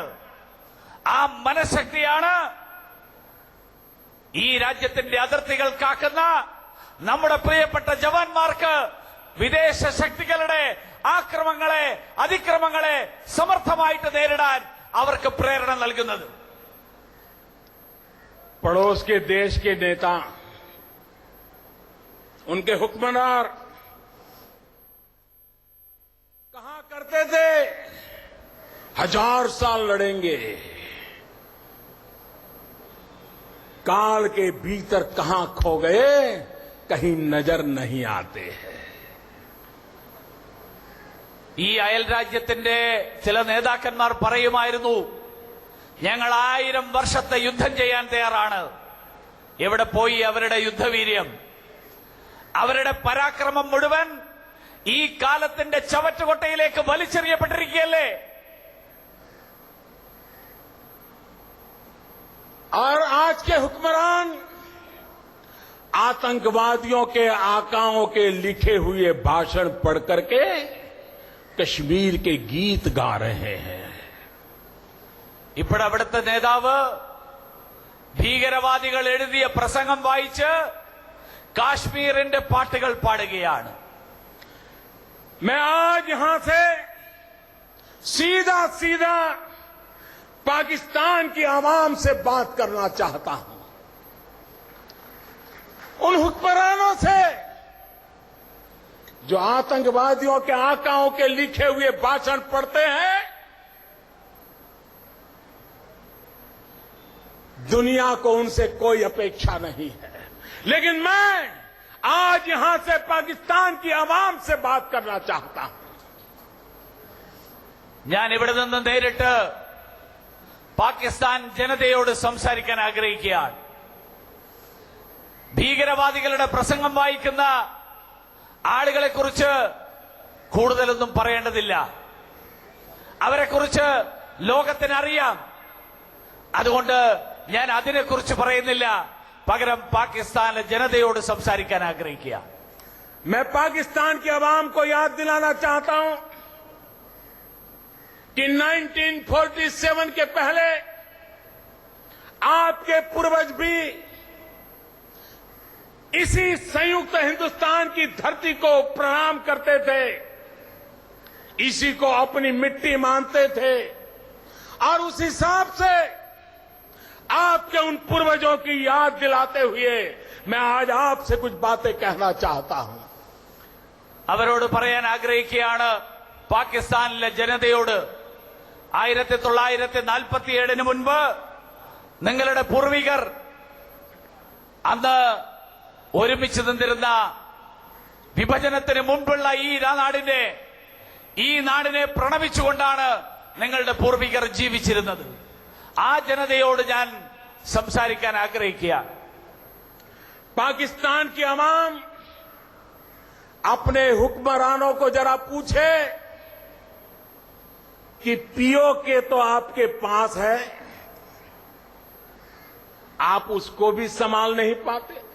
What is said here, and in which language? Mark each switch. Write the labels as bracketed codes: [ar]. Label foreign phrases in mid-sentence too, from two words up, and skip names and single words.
[ml] ആ മനഃശക്തിയാണ് ഈ രാജ്യത്തിന്റെ അതിർത്തികൾ കാക്കുന്ന നമ്മുടെ പ്രിയപ്പെട്ട ജവാന്മാർക്ക് വിദേശ ശക്തികളുടെ ആക്രമണങ്ങളെ, അതിക്രമങ്ങളെ സമർത്ഥമായിട്ട് നേരിടാൻ അവർക്ക് പ്രേരണ നൽകുന്നത്. [hi] पड़ोस के देश के नेता, उनके हुक्मरान कहा करते थे 1000 साल लड़ेंगे, काल के भीतर कहां खो गए कहीं नजर नहीं आते हैं. [ml] ഈ അയൽ രാജ്യത്തിന്റെ ചില നേതാക്കന്മാർ പറയുമായിരുന്നു, ഞങ്ങൾ 1000 വർഷത്തെ യുദ്ധം ചെയ്യാൻ തയ്യാറാണ്. എവിടെ പോയി അവരുടെ യുദ്ധവീര്യം? അവരുടെ പരാക്രമം മുഴുവൻ ഈ കാലത്തിന്റെ ചവറ്റുകൊട്ടയിലേക്ക് വലിച്ചെറിയപ്പെട്ടിരിക്കുകയല്ലേ? [hi] और आज के हुक्मरान आतंकवादियों के आकाओं के लिखे हुए भाषण पढ़ करके कश्मीर के गीत गा रहे हैं. [ml] ഇപ്പോൾ അവിടുത്തെ നേതാവ് ഭീകരവാദികൾ എഴുതിയ പ്രസംഗം വായിച്ച് കാശ്മീരിന്റെ പാട്ടുകൾ പാടുകയാണ്. [hi] मैं आज यहां से सीधा सीधा पाकिस्तान की आवाम से बात करना चाहता हूं. उन हुक्मरानों से जो आतंकवादियों के आकाओं के लिखे हुए भाषण पढ़ते हैं. दुनिया को उनसे कोई अपेक्षा नहीं है, लेकिन मैं आज यहां से पाकिस्तान की आवाम से बात करना चाहता हूं. [ml] ഞാൻ ഇവിടെ നിന്ന് നേരിട്ട് പാകിസ്ഥാൻ ജനതയോട് സംസാരിക്കാൻ ആഗ്രഹിക്കുകയാണ്. ഭീകരവാദികളുടെ പ്രസംഗം വായിക്കുന്ന ആളുകളെക്കുറിച്ച് കൂടുതലൊന്നും പറയേണ്ടതില്ല. അവരെക്കുറിച്ച് ലോകത്തിനറിയാം. അതുകൊണ്ട് ഞാൻ അതിനെക്കുറിച്ച് പറയുന്നില്ല. പകരം പാകിസ്ഥാനിലെ ജനതയോട് സംസാരിക്കാൻ ആഗ്രഹിക്കുക. [hi] मैं पाकिस्तान की आवाम को याद दिलाना चाहता हूं कि 1947 के पहले आपके पूर्वज भी इसी संयुक्त हिंदुस्तान की धरती को प्रणाम करते थे, इसी को अपनी मिट्टी मानते थे. और उस हिसाब से आपके उन पूर्वजों की याद दिलाते हुए मैं आज आपसे कुछ बातें कहना चाहता हूं. [ml] അവരോട് പറയാൻ ആഗ്രഹിക്കുകയാണ്, പാകിസ്ഥാനിലെ ജനതയോട് 1947 മുൻപ് നിങ്ങളുടെ പൂർവികർ അന്ന് ഒരുമിച്ച് നിന്നിരുന്ന വിഭജനത്തിന് മുൻപുള്ള ഈ നാടിനെ പ്രണമിച്ചുകൊണ്ടാണ് നിങ്ങളുടെ പൂർവികർ ജീവിച്ചിരുന്നത്. ആ ജനതയോട് ഞാൻ സംസാരിക്കാൻ ആഗ്രഹിക്കുക. [hi] पाकिस्तान की आवाम अपने हुक्मरानों को जरा पूछे कि पीओके तो आपके पास है, आप उसको भी संभाल नहीं पाते.